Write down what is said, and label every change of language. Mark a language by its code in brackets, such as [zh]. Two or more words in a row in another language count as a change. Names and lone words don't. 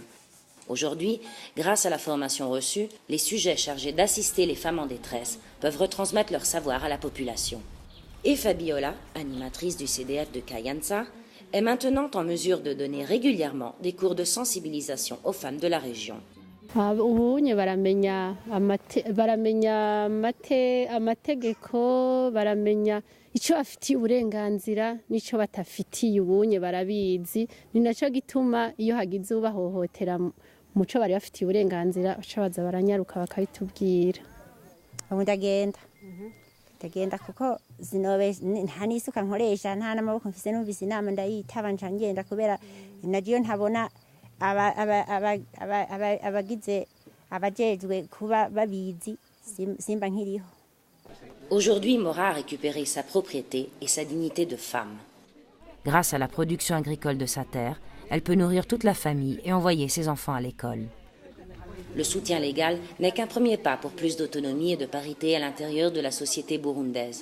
[fr] Aujourd'hui, grâce à la formation reçue, les sujets chargés d'assister les femmes en détresse peuvent retransmettre leur savoir à la population. Et Fabiola, animatrice du CDF de Kayanza, est maintenant en mesure de donner régulièrement des cours de sensibilisation aux femmes de la région. [rn] Ubunye baramenya amategeko baramenya ico afitiye uburenganzira nico batafitiye ubunye barabizi ni naco gituma iyo hagize ubahohotera muco bari bafitiye uburenganzira bacabaza baranyaruka bakabitubwira. Ndagenda kuko zinobe nta nisuka nkoresha nta n'amaboko mfise numvise inama ndayitaba ngenda kubera nagiyo ntabona abagize abajejwe kuba babizi simba nkiriho. [fr] Aujourd'hui, Mora a récupéré sa propriété et sa dignité de femme. Grâce à la production agricole de sa terre, elle peut nourrir toute la famille et envoyer ses enfants à l'école. Le soutien légal n'est qu'un premier pas pour plus d'autonomie et de parité à l'intérieur de la société burundaise.